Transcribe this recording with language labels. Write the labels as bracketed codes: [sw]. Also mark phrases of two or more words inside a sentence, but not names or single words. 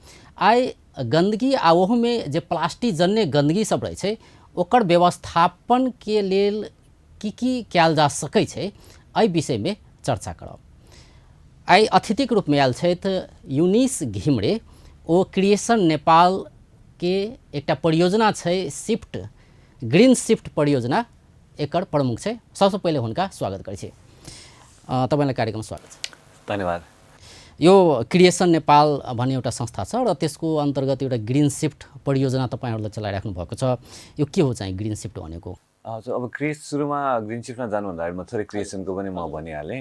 [mai] आइ गंदगी आ ओहोमे जे प्लास्टिक जन्य गंदगी सब रहे छै ओकर व्यवस्थापन के लेल की कयल जा सकै छै एहि विषय में चर्चा करब। आइ अतिथिक रूप में आयल छथि यूनिस घिमरे। ओ क्रिएशन नेपाल के एक परियोजना है शिफ्ट ग्रीन शिफ्ट परियोजना एकर प्रमुख है। सबसे पहले हुनका स्वागत करै छी। [ne] तपाईलाई कार्यक्रम स्वागत छ। धन्यवाद। यो क्रिएशन नेपाल भन्ने एउटा संस्था छ र त्यसको अन्तर्गत एउटा ग्रीन शिफ्ट परियोजना तपाईहरुले चलाइराख्नु भएको छ। यो के हो चाहिँ ग्रीन शिफ्ट भनेको? अब सुरुमा ग्रीन शिफ्टमा जानुभन्दा अगाडि म थोरै क्रिएसनको पनि म भनिहालेँ।